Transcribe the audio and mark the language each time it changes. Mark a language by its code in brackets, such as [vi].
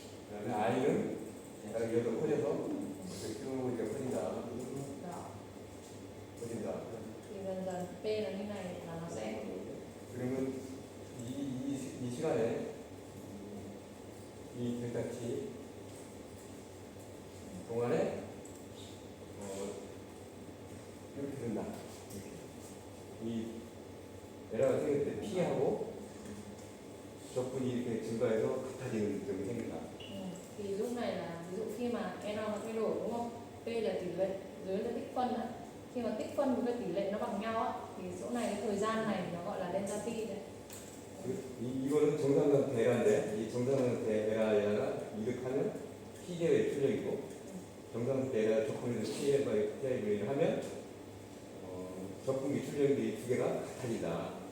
[ko] 그다음에 i는 약간 여기서 커져서 이렇게 쭉 이렇게 커진다. [vi] Đó. [ko] 커진다. [vi] Thì dần dần p là như này là nó sẽ [ko] 그러면 이 시간에 이 델타 t 동안에 이렇게 된다. 이렇게. 이 에러가 생길 때 P하고 적분이 이렇게 증가해서 같아지는 점이 생긴다. [vi] thì lúc này là ví dụ khi mà error nó thay đổi đúng không? P là tỷ lệ, dưới là tích phân ạ. Khi mà tích phân với cái tỷ lệ nó bằng nhau á, thì chỗ này cái thời gian này nó gọi là delta t đấy. [ko] 이거는 정상상태 에라인데 이 정상상태 에라가 이득하면 P제의 출력이고 정상상태 에라 적분에서 P제를 하면 적분기 출력인데 이 두 개가 같아진다.